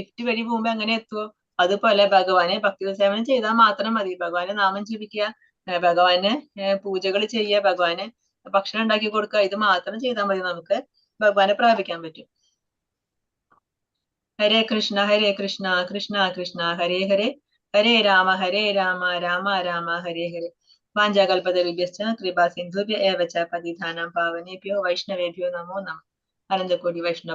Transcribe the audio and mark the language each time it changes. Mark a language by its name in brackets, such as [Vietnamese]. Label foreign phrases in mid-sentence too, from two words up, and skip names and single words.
[Malayalam] ലിഫ്റ്റ് വഴി പോകുമ്പോ എങ്ങനെ എത്തുവോ അതുപോലെ ഭഗവാനെ ഭക്തി സേവനം ചെയ്താൽ മാത്രം മതി. ഭഗവാനെ നാമം ജപിക്കുക, ഭഗവാന് പൂജകൾ ചെയ്യുക, ഭഗവാന് ഭക്ഷണം ഉണ്ടാക്കി കൊടുക്കുക, ഇത് മാത്രം ചെയ്താൽ മതി, നമുക്ക് ഭഗവാനെ പ്രാപിക്കാൻ പറ്റും. [Sanskrit] ഹരേ കൃഷ്ണ കൃഷ്ണ കൃഷ്ണ ഹരേ ഹരേ, ഹരേ രാമ രാമ രാമ ഹരേ ഹരേ. വാഞ്ചാകൽപതരുഭ്യശ്ച കൃപാ സിന്ധുഭ്യ ഏവ ച പതിതാനാം പാവനേഭ്യോ വൈഷ്ണവേഭ്യോ നമോ നമഃ. അനന്തകോടി വൈഷ്ണവ